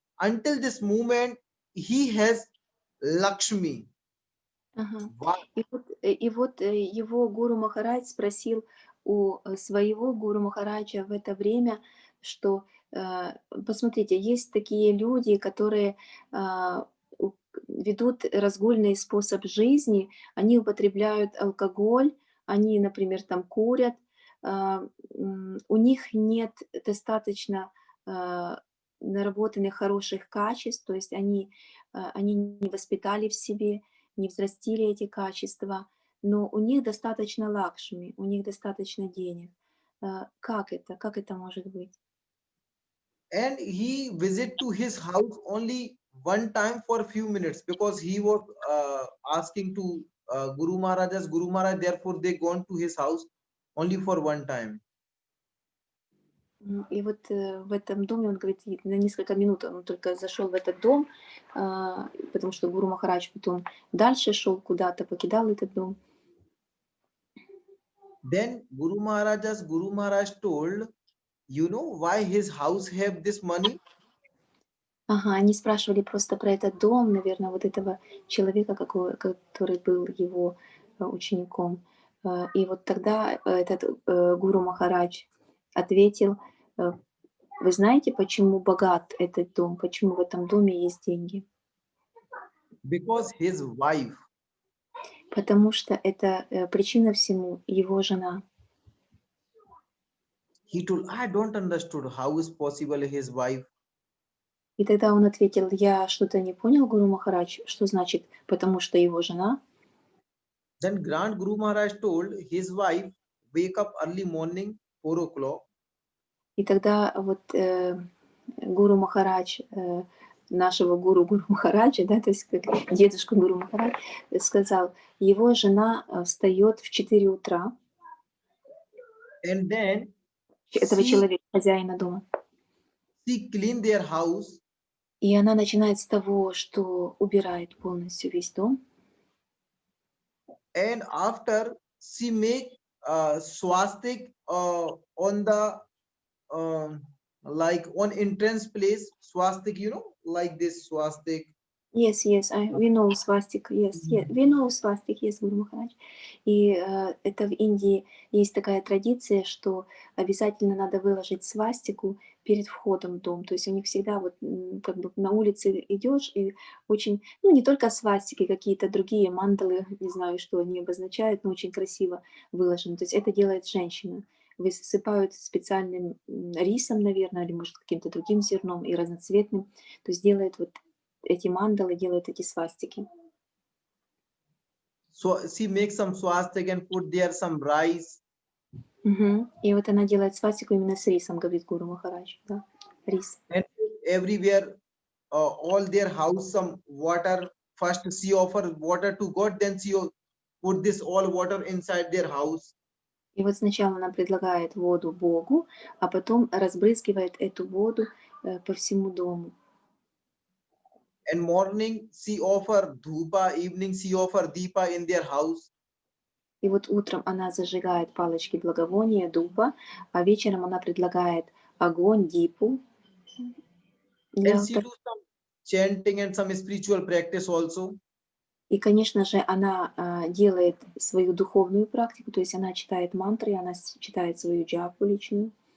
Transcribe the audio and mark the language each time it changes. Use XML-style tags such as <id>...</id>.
<en>Until this moment, he has Lakshmi.</en> <ru>Ага.</ru> <en>Why?</en> <ru>И вот его Гуру Махарадж спросил у своего Гуру Махараджа в это время, что, посмотрите, есть такие люди, которые ведут разгульный способ жизни, они употребляют алкоголь, они, например, там курят, у них нет достаточно наработанных хороших качеств, то есть они не воспитали в себе, не взрастили эти качества, но у них достаточно лакшми, у них достаточно денег. Как это может быть?</ru> <en>And he visit to his house only one time for a few minutes because he was asking to Guru Maharaj's Guru Maharaj. Therefore, they gone to his house only for one time.</en> <ru>И вот в этом доме, он говорит, на несколько минут он только зашел в этот дом, потому что Гуру Махарадж потом дальше шел куда-то, покидал этот дом.</ru> <en>Then Guru Maharaj told, you know why his house have this money?</en> <ru>Ага, они спрашивали просто про этот дом, наверное, вот этого человека, который был его учеником. И вот тогда этот Гуру Махарадж ответил, вы знаете, почему богат этот дом, почему в этом доме есть деньги?</ru> <en>Because his wife.</en> <ru>Потому что это причина всему его жена.</ru> <en>He told, I don't understood how is possible his wife.</en> <ru>И тогда он ответил, я что-то не понял, Гуру Махарадж, что значит, потому что его жена?</ru> <en>Then Grand Guru Maharaj told his wife wake up early morning 4 o'clock.</en> <ru>И тогда вот Гуру Махарадж, нашего Гуру Махараджа, да, то есть как дедушка Гуру Махарадж, сказал, его жена встает в 4 утра.</ru> <en>And then</en> <ru>Этого человека, хозяина дома.</ru> <en>She clean their house.</en> <ru>И она начинает с того, что убирает полностью весь дом.</ru> <en>And after she make swastik on the like on entrance place, swastik, you know, like this swastik. Yes, we know swastik, yes, we know swastik, yes, Гуру Махарадж.</en> <ru>И это в Индии есть такая традиция, что обязательно надо выложить свастику перед входом в дом. То есть у них всегда вот как бы на улице идешь и очень, ну не только свастики, какие-то другие мандалы, не знаю, что они обозначают, но очень красиво выложены. То есть это делает женщина. Высыпают специальным рисом, наверное, или может каким-то другим зерном и разноцветным. То есть делает вот эти мандалы, делают эти свастики.</ru> <en>So she makes some swastik and put there some rice. Мгм.</en> <ru>И вот она делает свастику именно с рисом, говорит Гуру Махарадж. Да? Рис.</ru> <en>And everywhere, all their house some water. First she offer water to God, then she put this all water inside their house.</en> <ru>И вот сначала она предлагает воду Богу, а потом разбрызгивает эту воду по всему дому.</ru> <en>And morning she offer dhupa, evening she offer deepa in their house.</en> <ru>И вот утром она зажигает палочки благовония, дуба, а вечером она предлагает огонь, дипу для</ru> <en>And she do some chanting and some spiritual practice also.</en> <ru>И, конечно же, она делает свою духовную практику, то есть она читает мантры, она читает свою джапу личную.</ru>